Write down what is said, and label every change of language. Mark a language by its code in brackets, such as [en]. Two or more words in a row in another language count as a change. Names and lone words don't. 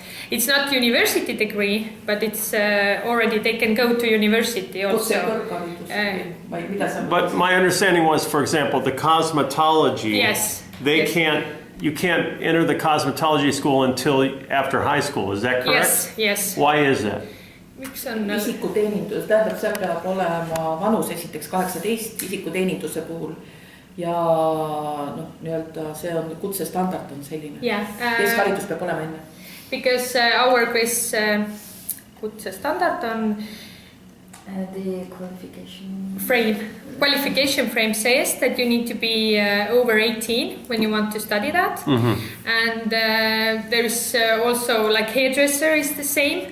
[en] It's not university degree, but it's already they can go to university also. But my understanding was, for example, the cosmetology. Yes. You can't enter the cosmetology school until after high school. Is that correct? Yes. Why is that? [et] Isikuteenindus, tähendab, seal peab olema vanus esiteks 18 isikuteeninduse puhul. Ja nii-öelda see on kutsestandard on selline. Keskharidus peab olema enne. [en] Because our [et] kutsestandard on [en] the qualification frame. qualification frame says that you need to be over 18 when you want to study that. And there is also like hairdresser is the same.